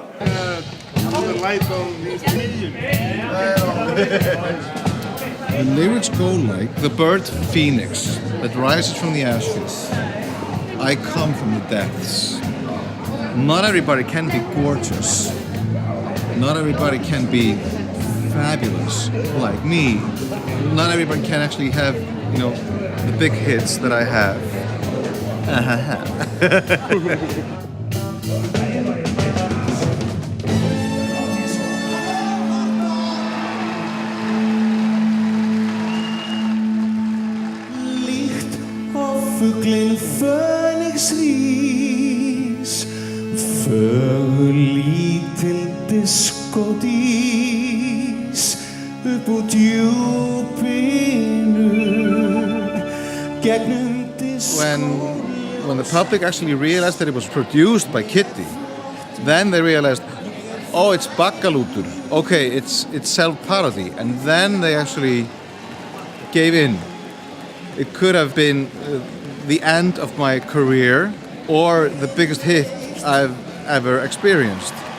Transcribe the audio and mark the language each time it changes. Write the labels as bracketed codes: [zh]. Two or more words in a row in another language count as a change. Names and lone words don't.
[en] The light on these The lyrics go like the bird phoenix that rises from the ashes. I come from the depths. Not everybody can be gorgeous. Not everybody can be fabulous like me. Not everybody can actually have, you know, the big hits that I have. [is] Líkt og fuglinn fönix rís, fögur lítil diskódís upp úr djúpinu gegnum diskó. [en] When the public actually realized that it was produced by Kiddi, then they realized, oh, it's Bakkalútur. Okay, it's self-parody, and then they actually gave in. It could have been the end of my career or the biggest hit I've ever experienced.